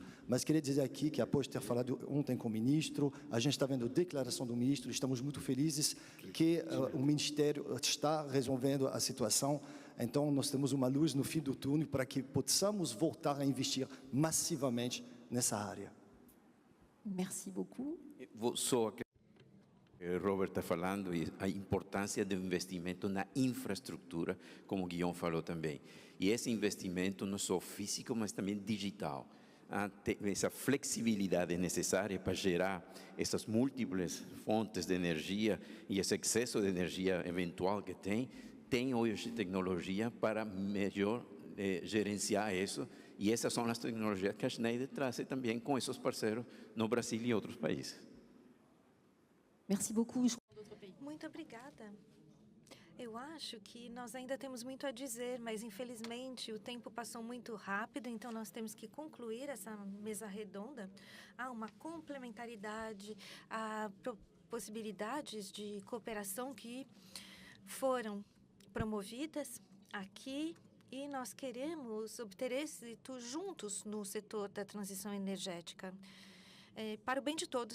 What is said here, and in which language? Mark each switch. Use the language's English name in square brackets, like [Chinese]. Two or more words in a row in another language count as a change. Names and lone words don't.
[Portuguese] Mas queria dizer aqui que, após ter falado ontem com o ministro, a gente está vendo a declaração do ministro, estamos muito felizes que o Ministério está resolvendo a situação. Então, nós temos uma luz no fim do túnel para que possamos voltar a investir massivamente nessa área. [French] Merci beaucoup. [Portuguese] Só que Robert está falando e a importância do investimento na infraestrutura, como o Guillaume falou também. E esse investimento não só físico, mas também digital. Essa flexibilidade necessária para gerar essas múltiplas fontes de energia e esse excesso de energia eventual que tem hoje tecnologia para melhor gerenciar isso, e essas são as tecnologias que a Schneider traz também com esses parceiros no Brasil e outros países. [French] Merci beaucoup. [Portuguese] Muito obrigada. Eu acho que nós ainda temos muito a dizer, mas infelizmente o tempo passou muito rápido, então nós temos que concluir essa mesa redonda. Há uma complementaridade, há possibilidades de cooperação que foram promovidas aqui e nós queremos obter êxito juntos no setor da transição energética, para o bem de todos.